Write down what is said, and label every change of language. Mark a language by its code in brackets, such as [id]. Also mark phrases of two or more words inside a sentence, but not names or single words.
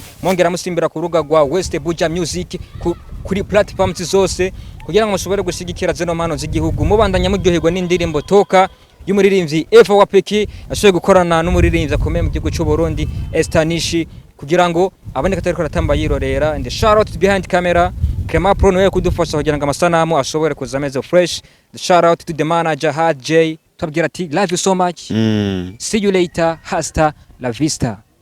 [rn] Mwongera musimbira ku rubuga rwa West Buja Music kuri platforms zose kugira ngo mushobore gushigikira zeno mpano z'igihugu. Mubandanya muryoherwa n'indirimbo Toka y'umuririmbyi Eva Wapeke ashoboye gukorana n'umuririmbyi akomeye mu gihugu cy'u Burundi Estanishi kugira ngo aboneka tariko ratamba yirorera. [en] And shout out behind camera [rn] Clement Pro no kudufasha kugira ngo amasanamu ashobore kuza meze fresh. [en] The shout out to the manager Hard J. [rn] Tubwira ati [en] love you so much. See you later. [es] Hasta la vista.